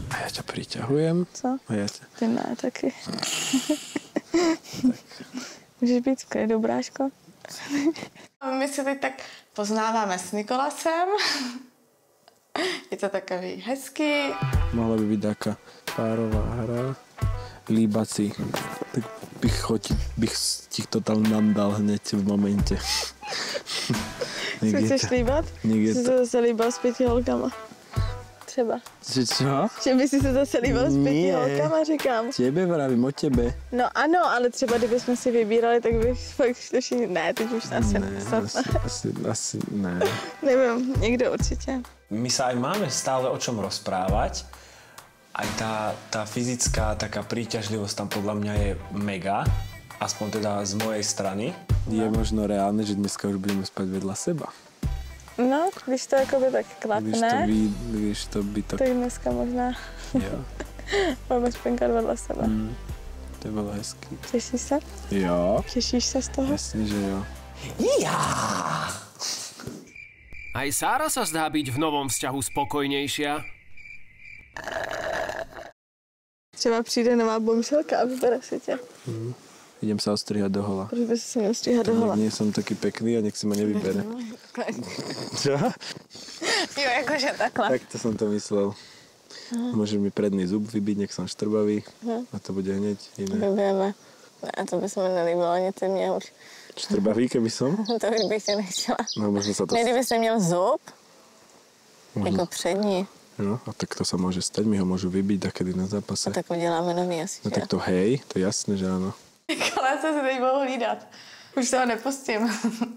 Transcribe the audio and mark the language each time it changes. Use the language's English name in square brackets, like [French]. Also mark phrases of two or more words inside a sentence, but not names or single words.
[Slovak] Ja ťa priťahujem. [Czech] Co? [Slovak] A ja ťa... [Czech] Ty ne, taky. Můžeš být v klidu, bráško? My se teď tak poznáváme s Nikolasem. Je to takový hezký. [Slovak] Mohla by byť taká párová hra. [Czech] Líbací. Tak bych ti to tam nandal hneď v momente. [Slovak] Si chceš líbat? [Czech] Jsi se zase líbal s 5 holkama. Třeba. [Slovak] Čo? [Czech] Že by si se zase líbal s 5 holkama, říkám. [Slovak] Tebe vravím, o tebe. [Czech] No ano, ale třeba kdybychom si vybírali, tak bych fakt šli... Ne, teď už asi ne. Asi ne. Nevím, někdo určitě. [Slovak] My sa aj máme stále o čom rozprávať. Aj tá fyzická taká príťažlivosť tam podľa mňa je mega. Aspoň teda z mojej strany. Je možno reálne, že dneska už budeme spať vedľa seba. [Czech] No, když to jakoby tak klapne, Když to by to... tak dneska možná Jo. máme spinkat vedle sebe. To je bylo hezký. Těšíš se? Jo. Těšíš se z toho? Jasne, že jo. [Slovak] Aj Sára sa zdá byť v novom vzťahu spokojnejšia. [Czech] Třeba přijde nová bomšelka a vybere si tě. [Slovak] Idem sa ostrihať do hola. [Czech] Proč by si se měl stříhat do hola? [Slovak] Nie som taký pekný a nech si ma nevybere. Čo? [Czech] Jo, jakože takhle. [Slovak] Tak to som to myslel. Môže mi predný zub vybiť, nech som štrbavý. A to bude hneď iné. Vybijeme. [Czech] Ne, to by se mi nelíbilo, ani ty mě už. [Slovak] Štrbavý, keby som? [Czech] To už bych tě nechtěla. [Slovak] No, možno sa to... [Czech] Ne, kdyby jsi měl zub, [Slovak] Možno. [Czech] jako přední, [Slovak] No, a tak to sa môže stať, mi ho môžu vybiť takedy na zápase. [Czech] tak uděláme nový asi. [Slovak] No tak to hej, to je jasné, že áno. [Czech] Nikolas se teď budou hlídat. Už se ho nepustím.